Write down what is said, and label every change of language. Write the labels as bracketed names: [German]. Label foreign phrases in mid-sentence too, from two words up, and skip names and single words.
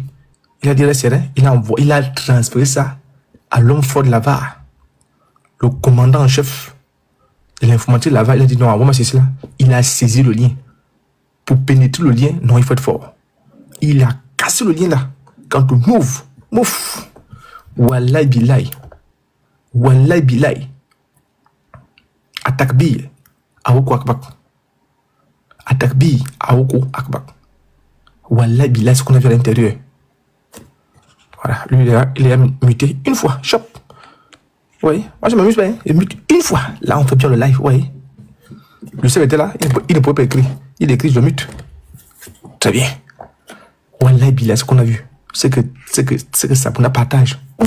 [French] Il a dit, il a transféré ça à l'homme fort de Lavar. Le commandant en chef de l'informatique de Lavar, il a dit non, moi c'est cela. Il a saisi le lien. Pour pénétrer le lien, non, il faut être fort. Il a cassé le lien là. Quand on ouvre, mouf. [Arabic] والله بالله. والله بالله. Atakbir, Aouko Akbak. Atakbir, Aouko Akbak. والله بالله, [French] ce qu'on a vu à l'intérieur. Voilà, lui il est muté une fois, chop. Oui, moi je m'amuse bien. Il mute une fois. Là on fait bien le live, oui. Le seul était là, il ne pouvait pas écrire. Il écrit, je le mute. Très bien. [Arabic] والله بالله, [French] ce qu'on a vu. C'est que ça pour un partage.